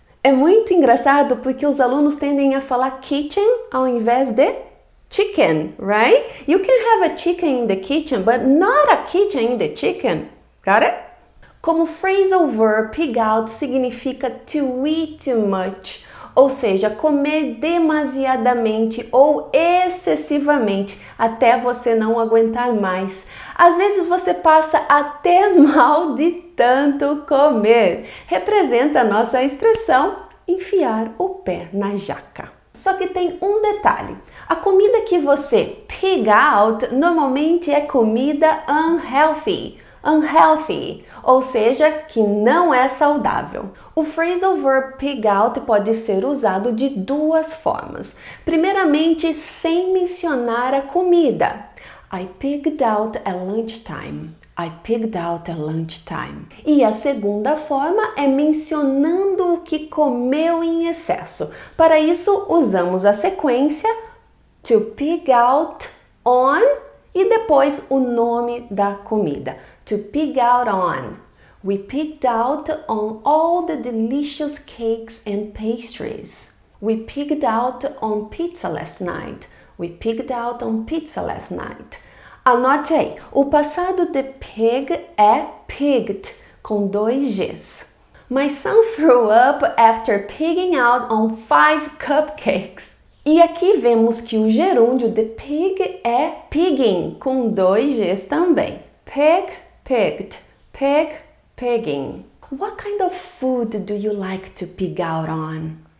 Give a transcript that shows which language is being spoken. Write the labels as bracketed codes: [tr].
[pt] É muito engraçado porque os alunos tendem a falar kitchen ao invés de chicken, [en] right? You can have a chicken in the kitchen, but not a kitchen in the chicken. Got it? [pt] Como phrasal verb, pig out significa [en] to eat too much, [pt] ou seja, comer demasiadamente ou excessivamente até você não aguentar mais. Às vezes você passa até mal de tanto comer. Representa a nossa expressão enfiar o pé na jaca. Só que tem um detalhe. A comida que você pig out normalmente é comida unhealthy, ou seja, que não é saudável. O phrasal verb pig out pode ser usado de 2 formas. Primeiramente, sem mencionar a comida. [en] I pigged out at lunchtime. I pigged out at lunchtime. [pt] E a segunda forma é mencionando o que comeu em excesso. Para isso, usamos a sequência [en] to pig out on [pt] e depois o nome da comida. [en] To pig out on. We pigged out on all the delicious cakes and pastries. We pigged out on pizza last night. We pigged out on pizza last night. [pt] Anote aí, o passado de pig é pigged, com 2 Gs. [en] My son threw up after pigging out on 5 cupcakes. [pt] E aqui vemos que o gerúndio de pig é pigging, com 2 Gs também. [en] Pig, pigged, pig, pigging. What kind of food do you like to pig out on?